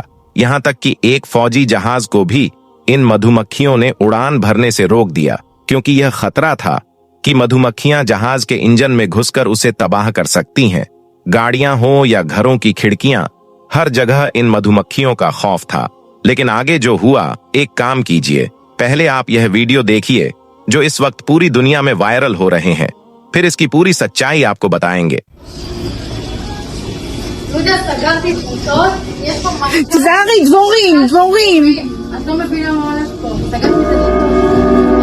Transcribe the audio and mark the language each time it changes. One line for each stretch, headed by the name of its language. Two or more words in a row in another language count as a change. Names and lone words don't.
Hindi: यहां तक कि एक फौजी जहाज को भी इन मधुमक्खियों ने उड़ान भरने से रोक दिया, क्योंकि यह खतरा था कि मधुमक्खियां जहाज के इंजन में घुसकर उसे तबाह कर सकती हैं। गाड़ियां हो या घरों की खिड़कियां, हर जगह इन मधुमक्खियों का खौफ था। लेकिन आगे जो हुआ, एक काम कीजिए, पहले आप यह वीडियो देखिए जो इस वक्त पूरी दुनिया में वायरल हो रहे हैं, फिर इसकी पूरी सच्चाई आपको बताएंगे।
Hebrew: סגרתי תפוצות, יש פה משהו... תזהרי, דבורים. את לא מבינה מה הולך פה. סגרתי את הדלתות.